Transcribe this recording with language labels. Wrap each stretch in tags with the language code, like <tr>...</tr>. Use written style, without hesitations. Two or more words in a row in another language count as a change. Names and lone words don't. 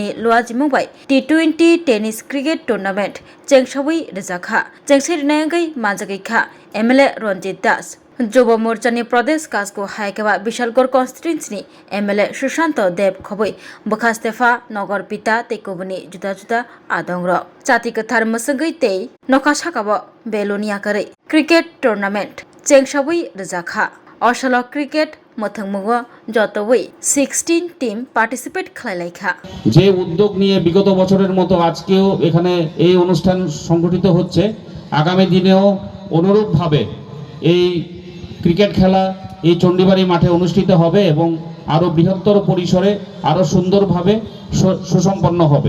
<trp>लुआजिमुबाई T20</trp> <en>tennis cricket tournament</en> <trp>चेंगसावै रिजाखा चेंगसिरनायगै मानजागैखा MLA रंजित दास युव मोर्चानि प्रदेश कासको हायकेबा विशालगढ़ कन्स्टिट्युएन्सिनि MLA सुशांत देव खबै बखास्तेफा नगर पिता तेकुबनि जुदा जुदा आदंग्र चाति कथार मसंगै ते नकाशाकाबो बेलोनियाकरै</trp> <en>cricket tournament</en> <trp>चेंगसावै रिजाखा असल क्रिकेट मथंगमुगो जतवै 16 टीम पार्टिसिपेट खालायलायखा</trp> <bn>যে উদ্যোগ নিয়ে বিগত বছরের মতো আজকেও এখানে এই অনুষ্ঠান সংগঠিত হচ্ছে আগামী দিনেও অনুরূপভাবে এই</bn> <en>cricket খেলা</en> <bn>এই চণ্ডীবাড়ি মাঠে অনুষ্ঠিত হবে এবং আরো বৃহত্তর পরিসরে আরো সুন্দরভাবে সুসম্পন্ন হবে।</bn>